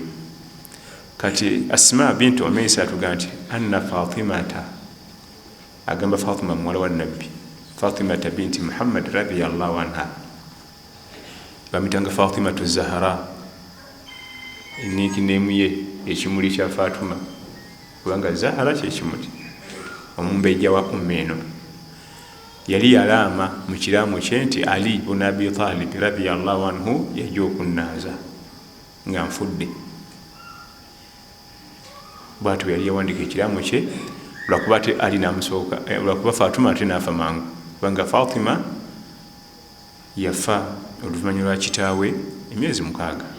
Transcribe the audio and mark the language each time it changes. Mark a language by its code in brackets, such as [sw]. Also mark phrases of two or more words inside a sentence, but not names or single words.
[lg] Kati Asma bint Umais atugamba nti anna Fatimata, agamba Fatima muwala wa Nabbi, Fatimata binti Muhammad [ar] رضي الله عنها, [lg] bamitanga Fatimatu Zahra, nickname ye ekimuli kya Fatuma kubanga Zahra kyekimuli omumbejja wa umma eno. Yali yalaama mu kiraamu kye nti Ali ibn Abi Talib [ar] رضي الله عنه [lg] yajja okunnaaza nga nfudde. Bw'atyo yali yawandiika ekiraamu kye lwakuba ate Ali n'amusooka, lwakuba Fatuma ate n'afa mangu kubanga Fatima yafa oluvannyuma lwa kitaawe emyezi 6.